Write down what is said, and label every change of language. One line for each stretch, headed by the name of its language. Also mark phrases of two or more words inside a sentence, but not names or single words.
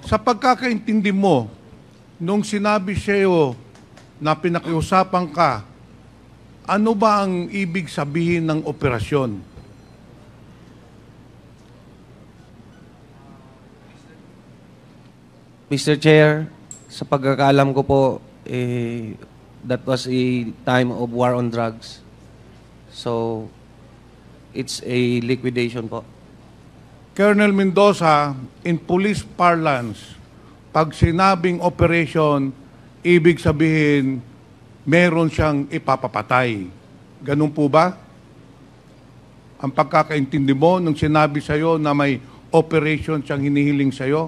Filipino: Sa pagkakaintindi mo, nung sinabi siya iyo na pinakiusapan ka, ano ba ang ibig sabihin ng operasyon? Mr. Chair, sa pagkakaalam ko po,
English: that was a time of war on drugs. So, it's a liquidation po. Colonel Mendoza, in police parlance,
Filipino: pag sinabing operation, ibig sabihin, meron siyang ipapapatay. Ganun po ba? Ang pagkakaintindi mo nung sinabi sa'yo na may operation siyang hinihiling sa'yo?